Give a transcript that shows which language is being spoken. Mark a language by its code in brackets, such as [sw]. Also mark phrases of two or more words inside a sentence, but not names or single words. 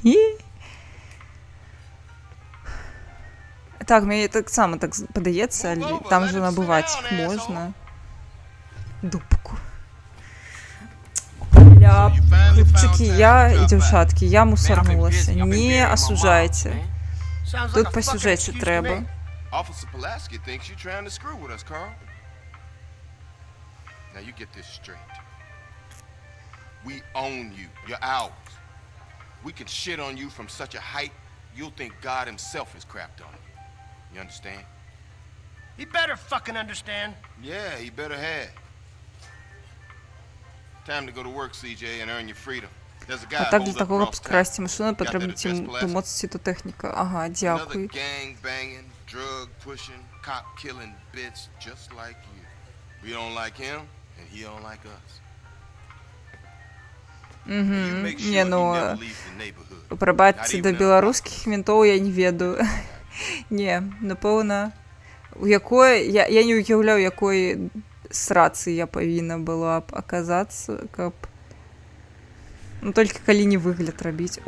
[be] Так, мне таксама так падаецца, але там же набываць іх можна. Дупку. Хлопчыкі, і дзяўчаткі, я мусарнулася. Не асужайце. Тут па сюжэце трэба. [en] Now you get this straight. We own you. You're ours. We can shit on you from such a height, you'll think God himself has crapped on you. You understand? He better fucking understand. Yeah, he better have. Time to go to work, CJ, and earn your freedom. There's a guy [uk] А так для того, щоб скрасти машину, потрібно домоцити до техніка. Ага, дякую. [en] Another gang banging, drug pushing, cop killing bitch just like you. We don't like him. And he don't like us. [be] Не, ну, прабачце, да беларускіх ментоў я не ведаю. Не, напэўна, у якой... Я не уяўляю, якой срацы я павінна была б аказацца, каб... Ну, толькі калі не выгляд рабіць.